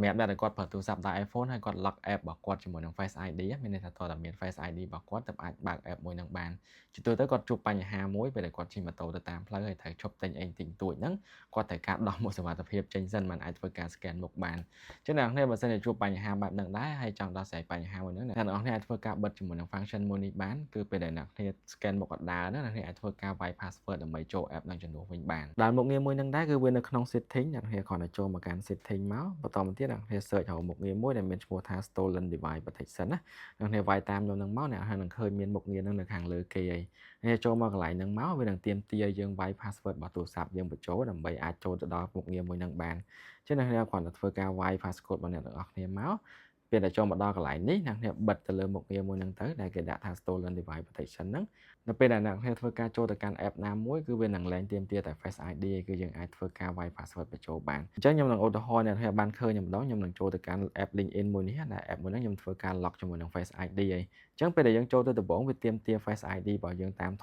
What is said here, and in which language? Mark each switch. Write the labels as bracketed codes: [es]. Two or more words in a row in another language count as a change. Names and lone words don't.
[km] សម្រាប់អ្នកដែលគាត់ប្រើទូរស័ព្ទដៃ iPhone ហើយគាត់ [en] lock app [km] របស់គាត់ជាមួយនឹង Face ID មានន័យថាតើមាន Face ID របស់គាត់ទើបអាចបើក app មួយនឹងបានជាទូទៅគាត់ជួបបញ្ហាមួយពេលដែលគាត់ជិះម៉ូតូទៅតាមផ្លូវហើយត្រូវឈប់ទិញអីតិចតួចហ្នឹងគាត់ត្រូវការដោះមុខសុវត្ថិភាពចេញសិនមិនអាចធ្វើការ scan មុខបានចឹងអ្នកនរបើសិនជាជួបបញ្ហាបែបហ្នឹងដែរហើយចង់ដោះស្រាយបញ្ហាមួយហ្នឹងអ្នកនរអាចធ្វើការបិទជាមួយនឹង function មួយនេះបានគឺពេលដែលអ្នកនរ scan មុខអត់ដើរហ្នឹងអ្នកនរអាចធ្វើការវាយ password ដើម្បីចូល app នឹង ជំនួសវិញបានដែលមុខងារមួយហ្នឹងដែរគឺវានៅក្នុង setting អ្នកនរគ្រាន់តែចូលមកកាន់ setting មកបន្តមកទៀតអ្នកនរ search រកមុខងារមួយដែលមានឈ្មោះថា [en] stolen device protection [km] ណាអ្នកនរវាយតាមខ្ញុំហ្នឹងមកអ្នកនឹងឃើញមានមុខងារហ្នឹងនៅខាងលើគេហើយអ្នកចូលមកកន្លែងហ្នឹងមកវានឹងទាមទារយើងវាយ password របស់ទូរស័ព្ទយើងបញ្ចូលដើម្បីអាចចូលទៅដល់មុខងារមួយហ្នឹងបានចឹងអ្នកន រគ្រាន់តែធ្វើការវាយ passcode របស់អ្នកទាំងអស់គ្នាមកពេលដែលចូលមកដល់កន្លែងនេះអ្នកនរបិទទៅលើមុខងារមួយហ្នឹងទៅដែលគេដាក់ថា [en] stolen device protection [km] ហ្នឹងនៅពេលដែលអ្នកធ្វើការចូលទៅកាន់ app ណាមួយគឺវានឹងលែងទាមទារតែ Face ID គឺយើងអាចធ្វើការវាយ password បញ្ចូល បានអញ្ចឹងខ្ញុំនឹងឧទាហរណ៍អ្នកបានឃើញម្ដងខ្ញុំនឹងចូលទៅកាន់ app LinkedIn មួយនេះដែល app មួយហ្នឹងខ្ញុំធ្វើការ lock ជាមួយនឹង Face ID ហើយអញ្ចឹងពេលដែលយើងចូលទៅដំបូងវាទាមទារ Face ID របស់យើងតាមធ